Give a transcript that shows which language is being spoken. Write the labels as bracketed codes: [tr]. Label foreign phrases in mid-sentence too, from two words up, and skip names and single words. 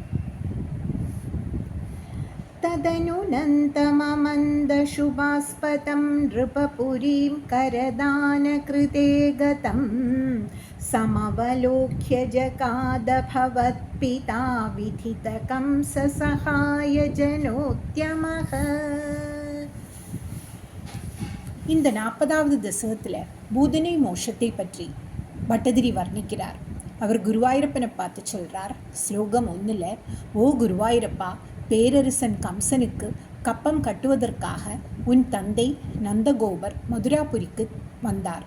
[sa] തദനുനന്തമമന്ദശുഭാസ്പദം നൃപപുരീം കരദാനകൃതേ ഗതം സമവലോക്യ ജഗാദഭവത്പിതാ വിധിതകം സസഹായ ജനോദ്യമഃ. [ta] இந்த 40வது தசகத்தில் பூதனை மோஷத்தை பற்றி பட்டதிரி வர்ணிக்கிறார். அவர் குருவாயூரப்பனை பார்த்து சொல்கிறார். ஸ்லோகம் 1ல், ஓ குருவாயூரப்பா, பேரரசன் கம்சனுக்கு கப்பம் கட்டுவதற்காக உன் தந்தை நந்தகோபர் மதுராபுரிக்கு வந்தார்.